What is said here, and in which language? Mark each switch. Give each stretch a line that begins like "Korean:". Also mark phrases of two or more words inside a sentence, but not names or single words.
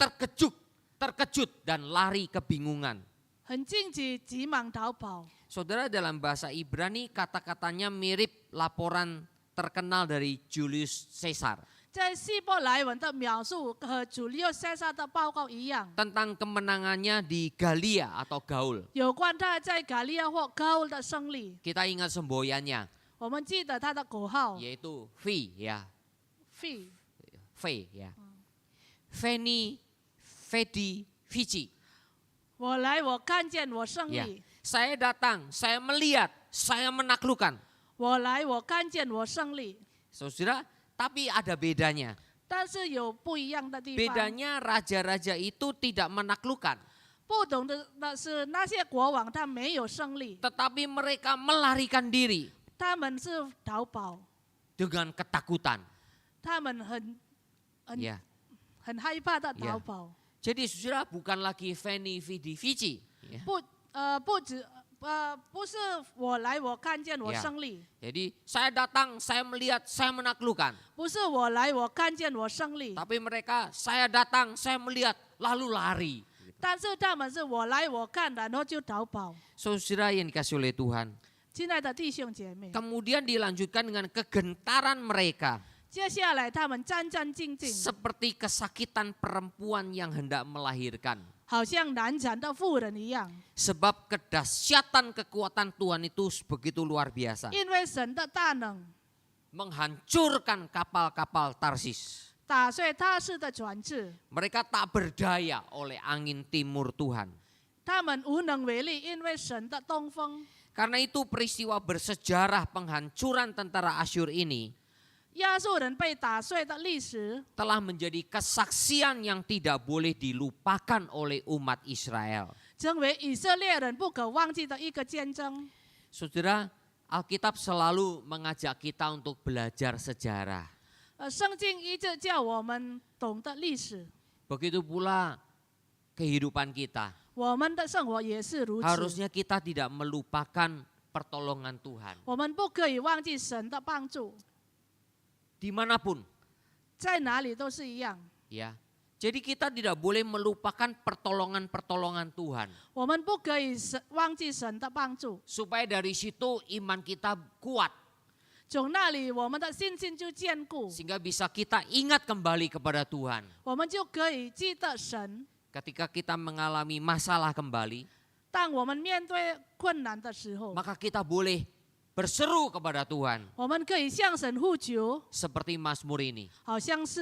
Indonesian: terkejut dan lari kebingungan.
Chinese: 很惊奇，急忙逃跑。
Indonesian: Saudara, dalam bahasa Ibrani kata-katanya mirip laporan terkenal dari Julius Caesar
Chinese: 在希伯来文的描述和主利塞萨的报告一样，
Indonesian: tentang kemenangannya di Galia atau Gaul.
Chinese: 有关他在加利亚或高的胜利。
Indonesian: Kita ingat semboyannya
Chinese: 我们记得他的口号
Indonesian: yaitu V ya, ：“Fi， V ya.
Latin: Veni, Vidi, Vici.
Chinese: 我来，我看见，我胜
Indonesian: Ya.
Chinese: 利；
Indonesian: Saya datang, saya melihat, saya menaklukkan.
Chinese: 我来，我看见，我胜利。
Indonesian: Saudara, tapi ada bedanya.
Chinese: 但是有不一样的地方。
Indonesian: Bedanya raja-raja itu tidak menaklukkan,
Chinese: 不同的是，那些国王他没有胜利，
Indonesian: tetapi mereka melarikan diri
Chinese: 他们是逃跑，
Indonesian: dengan ketakutan.
Chinese: 他们很
Indonesian: Ya.
Chinese: 很害怕的逃跑。
Indonesian: Jadi saudara, bukan lagi
Latin: Veni, Vidi, Vici.
Indonesian: Ya.
Chinese: 不是我来，我看见，我
Indonesian: Ya.
Chinese: 胜利；
Indonesian: Jadi saya datang, saya melihat, saya menaklukkan.
Chinese: 不是我来，我看见，我胜利。
Indonesian: Tapi mereka, saya datang, saya melihat, lalu lari.
Chinese: 但是他们是我来，我看，然后就逃跑。
Indonesian: Saudara yang dikasih oleh Tuhan.
Chinese: 亲爱的弟兄姐妹，
Indonesian: Kemudian dilanjutkan dengan kegentaran mereka.
Chinese: 接下来他们战战兢兢，
Indonesian: Seperti kesakitan perempuan yang hendak melahirkan.
Chinese: 好像难产的妇人一样，
Indonesian: Sebab kedahsyatan kekuatan Tuhan itu begitu luar biasa.
Chinese: 因为神的大能
Indonesian: Menghancurkan kapal-kapal Tarsis.
Chinese: 打碎他式的船只，
Indonesian: Mereka tak berdaya oleh angin timur Tuhan.
Chinese: 他们无能为力，因为神的东风。
Indonesian: Karena itu peristiwa bersejarah penghancuran tentara Asyur ini
Chinese: 亚述人被打碎的历史，
Indonesian: telah menjadi kesaksian yang tidak boleh dilupakan oleh umat Israel.
Chinese: 成为以色列人不可忘记的一个见证。
Indonesian: Saudara, Alkitab selalu mengajak kita untuk belajar sejarah.
Chinese: 圣经一直叫我们懂得历史，
Indonesian: Begitu pula kehidupan kita.
Chinese: 我们的生活也是如此。
Indonesian: Harusnya kita tidak melupakan pertolongan Tuhan.
Chinese: 我们不可以忘记神的帮助，
Indonesian: Dimanapun.
Chinese: 在哪里都是一样。
Indonesian: Ya. Jadi kita tidak boleh melupakan pertolongan-pertolongan Tuhan.
Chinese: 我们不可以忘记神的帮助，
Indonesian: Supaya dari situ iman kita kuat.
Chinese: 从那里我们的信心就坚固，
Indonesian: Sehingga bisa kita ingat kembali kepada Tuhan.
Chinese: 我们就可以记得神。
Indonesian: Ketika kita mengalami masalah kembali,
Chinese: 当我们面对困难的时候，
Indonesian: maka kita boleh berseru kepada Tuhan.
Chinese: 我们可以向神呼求，
Indonesian: Seperti Mazmur ini.